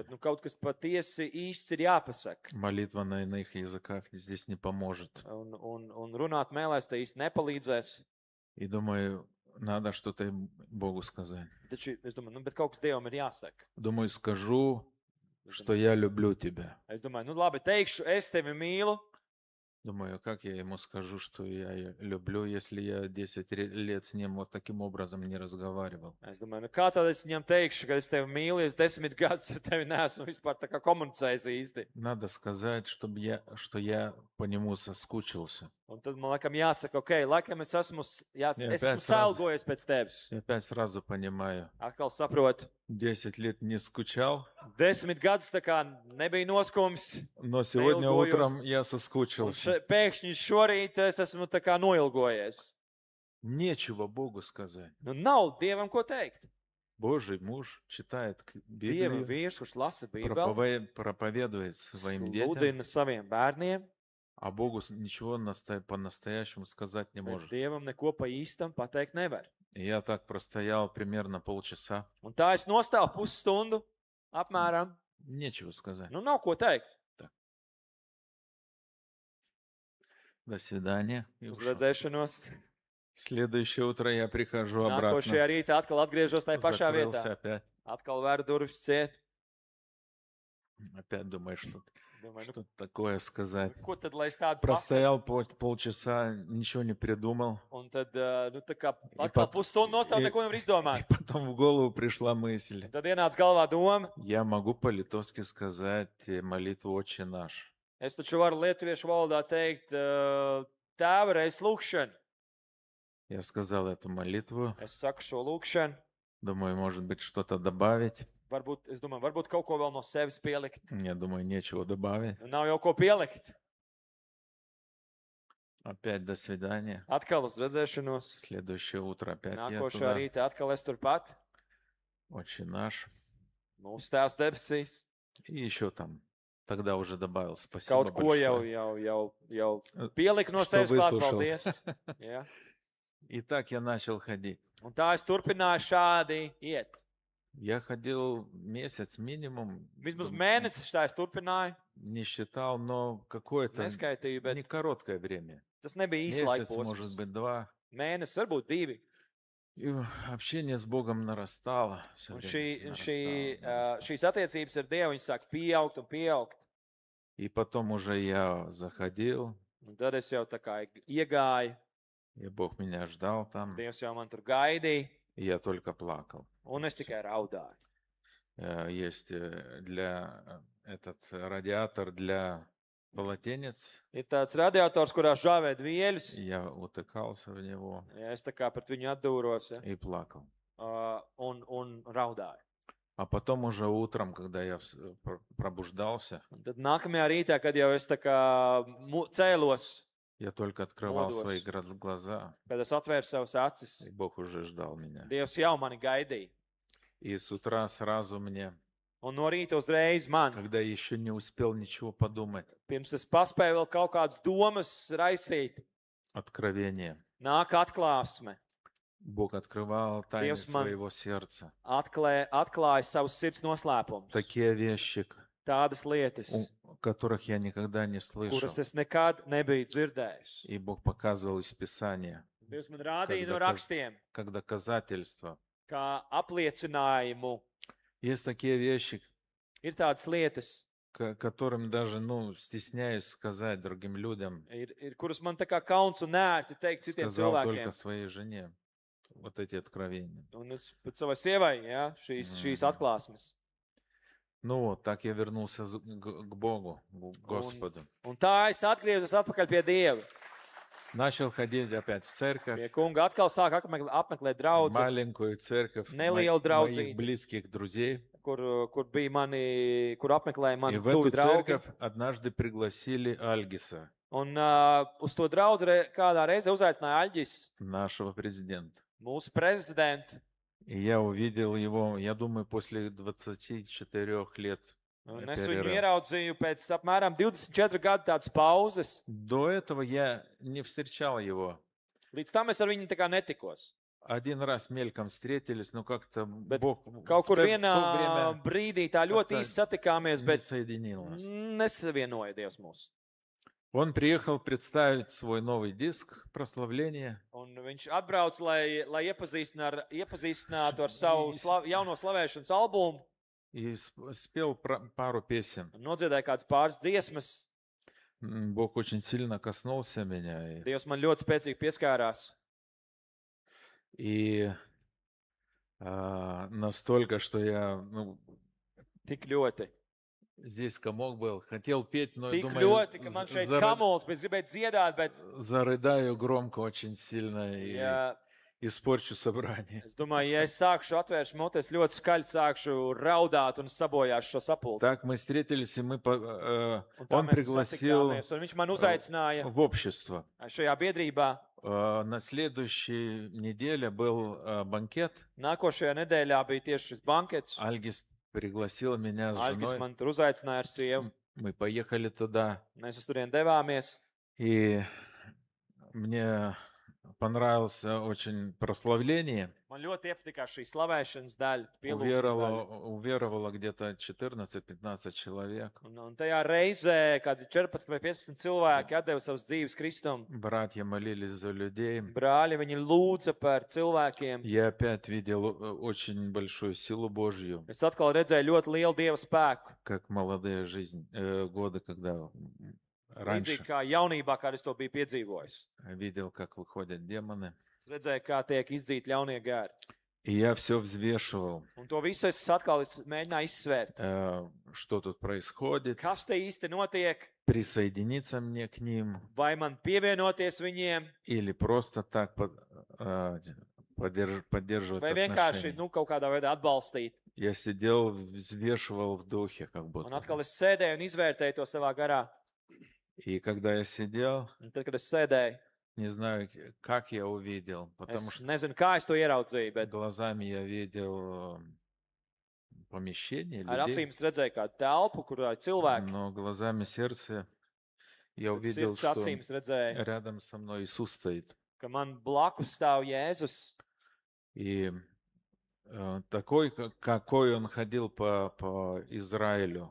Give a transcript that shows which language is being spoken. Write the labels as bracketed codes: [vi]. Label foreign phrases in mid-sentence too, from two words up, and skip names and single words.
[lv] bet nu kaut kas patiesi īsts ir jāpasaka. [ru] Молитва на иных языках здесь не поможет. [lv] Un runāt mēlēs te īsti nepalīdzēs. [ru] И думаю, надо что-то Богу сказать. [lv] Taču es domāju, nu bet kaut kas Dievam ir jāsaka. [ru] Думаю, скажу, что я люблю тебя. [lv] Es domāju, nu labi, teikšu, es tevi mīlu. [ru] Думаю, как я ему скажу, что я её люблю, если я 10 лет с ним вот таким образом не разговаривал. [lv] Es domāju, nu kā tad es viņam teikšu, ka es tevi mīlu, es 10 gadus ar tevi neesmu vispār tā kā komunicējis īsti. [ru] Надо сказать, что я по нему соскучился. [lv] Un tad man laikam jāsaka, ok, laikam es esmu pēc salgojies pēc tevis. [ru] И опять сразу понимаю, [lv] Atkal saprotu, [ru] 10 лет не скучал, [lv] 10 gadus tā kā nebija noskums. [ru] но сегодня [lv] Neilgojos. [ru] утром я [lv] Un [ru] соскучился. [lv] pēkšņi šorīt es esmu tā kā noilgojies. [ru] Нечего Богу сказать. [lv] Nu nav Dievam ko teikt. [ru] Божий муж читает [lv] Dieva [ru] Библию, [lv] vīrs, kurš lasa Bībeli, [ru] проповедует своим детям, [lv] sludina saviem bērniem, [ru] а Богу ничего по-настоящему сказать не [lv] bet [ru] может. [lv] Dievam neko pa īstam pateikt nevar. [ru] И я так простоял примерно полчаса. [lv] Un tā es nostāvu pusstundu, apmēram. [ru] Нечего сказать. [lv] Nu, nav ko teikt. [ru] До свидания. И [lv] Uz [ru] ушел. [lv] redzēšanos. [ru] Следующее утро я прихожу [lv] Nākošajā [ru] обратно. [lv] rītā atkal atgriežos tajā pašā [ru] Закрылся [lv] vietā. [ru] опять. [lv] Atkal vēru durvis ciet. [ru] Опять думаешь, что [lv] Domāju, nu, [ru] что такое сказать. [lv] ko tad, lai es tādu pasaku? [ru] Простоял полчаса, ничего не придумал. [lv] Un tad, nu, tā kā [ru] I [lv] atkal pat- pusstundu nostāvu, [ru] i- [lv] neko nevar [ru] И [lv] izdomāt. [ru] потом в голову пришла мысль. [lv] Un tad ienāca galvā doma, [ru] Я могу по-литовски сказать молитву «Отче наш». [lv] es taču varu lietuviešu valodā teikt, tēva reiz lūkšana. [ru] Я сказал эту молитву. [lv] Es saku šo lūkšanu. [ru] Думаю, может быть, что-то добавить. [lv] Varbūt, es domāju, varbūt kaut ko vēl no sevis pielikt. [ru] Я думаю, нечего добавить. [lv] Nu, nav jau ko pielikt. [ru] Опять до свидания. [lv] Atkal uz redzēšanos. [ru] Следующее утро опять я [lv] Nākošā [ru] туда. [lv] rītā atkal es turpat. [ru] Отче наш. [lv] Mūsu tēvs debesīs. [ru] И еще там. Тогда уже добавил. Спасибо [lv] Kaut ko jau [ru] большое. [lv] pieliku no [ru] Что [lv] sevis klāt. [ru] выслушал. [lv] Paldies. Jā. [ru] И так я начал ходить. [lv] Un tā es turpināju šādi iet. [ru] Я ходил месяц минимум. [lv] Vismaz mēnesis tā es turpināju. [ru] Не считал, но какое-то [lv] Neskaitīju, bet [ru] не короткое время. [lv] tas nebija īsts laika [ru] Месяц, может [lv] posms. [ru] быть, 2. [lv] Mēnesis, varbūt 2. [ru] И общение с Богом нарастало. Всё [lv] Un [ru] время нарастало. [lv] šīs attiecības ar Dievu viņas sāk pieaugt un pieaugt. [ru] И потом уже я заходил, [lv] Un tad es jau tā kā iegāju. [ru] и Бог меня ждал там, [lv] Dievs jau man tur gaidīja. [ru] и я только плакал. [lv] Un es tikai raudāju. [ru] Есть этот радиатор для полотенец. [lv] Ir tāds radiators, kurā žāvēt vieļus. [ru] Я утыкался в него [lv] Ja, es tā kā pret viņu atdūros, ja, [ru] и плакал. [lv] un raudāju. [ru] А потом уже утром, когда я пробуждался, [lv] Un tad nākamajā rītā, kad jau es tā kā cēlos, [ru] я только открывал [lv] Моdos. [ru] свои глаза, [lv] kad es atvēru savas acis, [ru] и Бог уже ждал меня. [lv] Dievs jau mani gaidīja. [ru] И с утра сразу мне [lv] Un no rīta uzreiz man, [ru] когда еще не успел ничего подумать. [lv] pirms es paspēju vēl kaut kādas domas raisīt, [ru] Откровение. [lv] nāk atklāsme. [ru] Бог открывал тайны [lv] Dievs man [ru] своего сердца. [lv] atklāja savus sirds noslēpumus. [ru] Такие вещи, [lv] Tādas lietas, [ru] которых я никогда не слышал. [lv] kuras es nekad nebiju dzirdējis. [ru] И Бог показывал из Писания, [lv] Dievs man rādīja Kad no rakstiem, [ru] как доказательство. [lv] kā apliecinājumu. [ru] Есть такие вещи, [lv] Ir tādas lietas, [ru] которым даже, стесняюсь сказать другим людям. [lv] kuras man tā kā kauns un nērti teikt citiem [ru] Сказал [lv] cilvēkiem. [ru] только своей жене. Вот эти откровения. [lv] Un es pat savai sievai, ja, šīs atklāsmes. [ru] Так я вернулся к Богу, к Господу. [lv] Un tā es atgriezos atpakaļ pie Dieva. [ru] Начал ходить опять в церковь, [lv] Pie kunga atkal sāk apmeklēt draudzi, [ru] маленькую церковь [lv] Nelielu [ru] моих [lv] draudzīti. [ru] близких друзей. [lv] kur bija mani, kur apmeklēja [ru] И [lv] mani [ru] в эту [lv] tuvi draugi. [ru] церковь однажды пригласили Альгиса, [lv] Un uz to draudzi kādā reize uzaicināja Aļģis, [ru] нашего президента. [lv] mūsu prezidentu. [ru] И я увидел его, я думаю, после 24 лет [lv] Un es viņu [ru] перерыва. [lv] ieraudzīju pēc apmēram 24 gadu tādas pauzes. [ru] До этого я не встречал его. [lv] Līdz tam es ar viņu tā kā netikos. [ru] Один раз мельком встретились, но как-то [lv] Bet [ru] Бог [lv] Kaut kur [ru] в то [lv] vienā [ru] время [lv] brīdī tā ļoti [ru] kā-то [lv] īsti satikāmies, [ru] не [lv] bet [ru] соединил нас. [lv] nesavienoja Dievs mūs. [ru] Он приехал представить свой новый диск «Прославление». [lv] Un viņš atbrauc, lai iepazīstinātu ar savu jauno slavēšanas albumu. [ru] И спел пару песен. [lv] Un nodziedāja kādas pāris dziesmas. [ru] Бог очень сильно коснулся меня. [lv] Dievs man ļoti spēcīgi pieskārās. [ru] И настолько, что я [lv] Tik ļoti. [ru] здесь комок был. Хотел петь, но [lv] Tik [ru] думаю, [lv] ļoti, ka man šeit kamols, bet es gribēju dziedāt, bet [ru] зарыдаю громко очень сильно и [lv] ja, [ru] испорчу собрание. [lv] es domāju, ja es sākšu atvēršu mutes, ļoti skaļi sākšu raudāt un sabojāšu šo sapulci. [ru] Так мы встретились, и [lv] Un tā [ru] он [lv] mēs [ru] пригласил [lv] satikāmies, un viņš man uzaicināja [ru] в общество. [lv] šajā biedrībā. [ru] На следующей неделе был банкет. [lv] Nākošajā nedēļā bija tieši šis bankets. [ru] Альгис пригласил меня с [lv] Aļģis [ru] женой. [lv] man tur uzaicināja ar sievu. [ru] Мы поехали туда. [lv] Mēs uz turien devāmies. [ru] И мне понравилось очень прославление. [lv] Man ļoti iepatikās šī slavēšanas daļa, pielūgsmes daļa. [ru] Уверовало где-то 14-15 человек. [lv] Un tajā reizē, kad 14 vai 15 cilvēki atdeva savas dzīves Kristum, [ru] Братья молились за людей. [lv] brāļi viņi lūdza par cilvēkiem. [ru] Я опять видел очень большую силу Божью, [lv] Es atkal redzēju ļoti lielu Dieva spēku. [ru] как молодые годы, когда раньше [lv] Līdzīgi kā jaunībā, kad es to biju piedzīvojis. [ru] видел, как выходят демоны. [lv] Es redzēju, kā tiek izdzīti ļaunie gari. [ru] И я все взвешивал, [lv] Un to visu es atkal mēģināju izsvērt. [ru] что тут происходит, [lv] Kas te īsti notiek? [ru] присоединиться мне к ним [lv] Vai man pievienoties viņiem? [ru] или просто так поддерживать [lv] Vai vienkārši [ru] отношения. [lv] kaut kādā veidā atbalstīt? [ru] Я сидел, взвешивал в духе, как [lv] Un [ru] будто. [lv] atkal es sēdēju un izvērtēju to savā garā. [ru] И когда я сидел, [lv] Un tad, kad es sēdēju, [ru] не знаю, как я увидел, потому [lv] es [ru] что [lv] nezinu, kā es to ieraudzīju, bet [ru] глазами я видел помещение [lv] ar [ru] людей, [lv] acīm es redzēju kādu telpu, kurā ir cilvēki. [ru] но глазами сердца я [lv] Bet [ru] увидел, [lv] sirds [ru] что [lv] acīm es redzēju, [ru] рядом со мной Иисус стоит. [lv] ka man blakus stāv Jēzus. [ru] И такой, какой он ходил по Израилю,